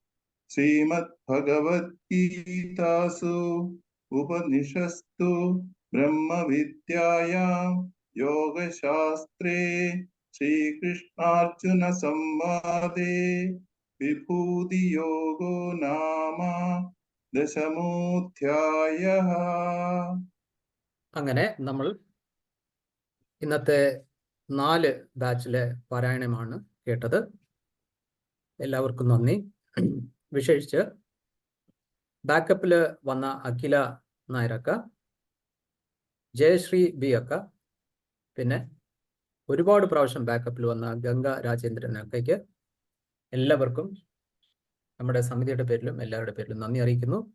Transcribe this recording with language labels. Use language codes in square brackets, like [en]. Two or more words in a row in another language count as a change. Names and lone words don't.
[sa] श्रीमद्भगवद्गीतासु उपनिषत्सु ब्रह्मविद्यायां योगशास्त्रे श्रीकृष्णार्जुनसंवादे विभूतियोगो नाम दशमोऽध्यायः. [ml] അങ്ങനെ നമ്മൾ ഇന്നത്തെ 4 ബാച്ചിലെ പാരായണമാണ് കേട്ടത്. എല്ലാവർക്കും നന്ദി. വിശേഷിച്ച് ബാക്കപ്പിൽ വന്ന അഖില നായരക്ക, ജയശ്രീ ബി അക്ക, പിന്നെ ഒരുപാട് പ്രാവശ്യം ബാക്കപ്പിൽ വന്ന ഗംഗ രാജേന്ദ്രൻ അക്കയ്ക്ക് എല്ലാവർക്കും നമ്മുടെ സമിതിയുടെ പേരിലും എല്ലാവരുടെ പേരിലും നന്ദി അറിയിക്കുന്നു.